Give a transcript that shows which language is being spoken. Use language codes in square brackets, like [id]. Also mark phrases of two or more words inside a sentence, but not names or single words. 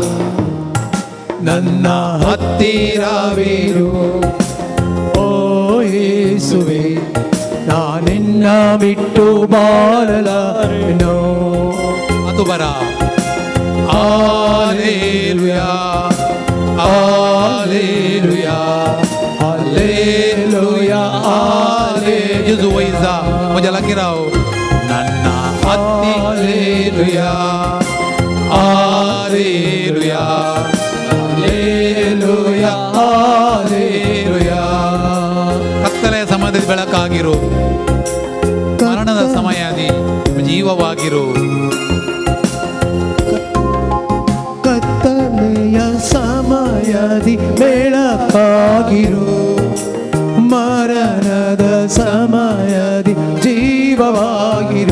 [kn] ನನ್ನ ಹತ್ತಿರವಿರು ಓ ಯೇಸುವೆ, ನಾನಿನ್ನ ಬಿಟ್ಟು ಬಾಳಲಾರೆನು. ಅದು ಬರ ಹಾಲೆಲೂಯಾ ಹಾಲೆಲೂಯಾ हालेलुया हालेलुया. [kok] जेजू वैजा म्हज्या लागीं राव. [kn] ನನ್ನ हालेलुया हालेलुया हालेलुया हालेलुया. ಕತ್ತಲೆಯ ಸಮಯದಲ್ಲಿ ಬೆಳಕಾಗಿರು, ಮರಣದ ಸಮಯದಿ ಜೀವವಾಗಿರು. ಕತ್ತಲೆಯ ಸಮಯದಿ ಬೆಳಕಾಗಿರು, ಮರಣದ ಸಮಯದಿ ಜೀವವಾಗಿರು.